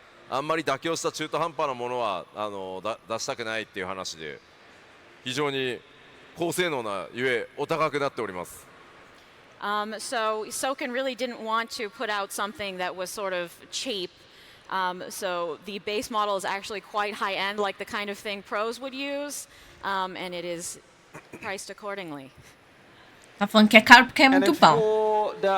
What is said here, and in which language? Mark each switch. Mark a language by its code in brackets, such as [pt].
[ja] あんまり妥協した中途半端なものは出したくないっていう話で、非常に高性能なゆえお高くなっております。 [en] So Soken really didn't want to put out something that was sort of cheap. So the base model is actually quite high end, like the kind of thing pros would use, and it is priced accordingly. [pt] Tá falando que é caro porque é muito bom.